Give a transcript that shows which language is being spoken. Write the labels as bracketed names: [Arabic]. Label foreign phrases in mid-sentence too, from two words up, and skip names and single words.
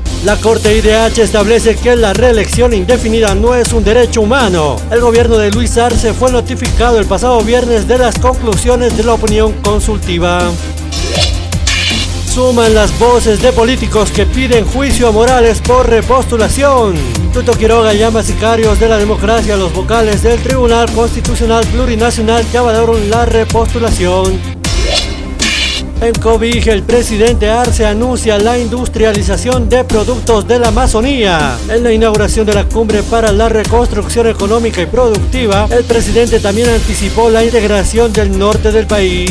[Spanish] La Corte IDH establece que la reelección indefinida no es un derecho humano. El gobierno de Luis Arce fue notificado el pasado viernes de las conclusiones de la opinión consultiva. Suman las voces de políticos que piden juicio a Morales por repostulación. Tuto Quiroga llama sicarios de la democracia a los vocales del Tribunal Constitucional Plurinacional que avalaron la repostulación. En Cobija, el presidente Arce anuncia la industrialización de productos de la Amazonía. En la inauguración de la cumbre para la reconstrucción económica y productiva, el presidente también anticipó la integración del norte del país.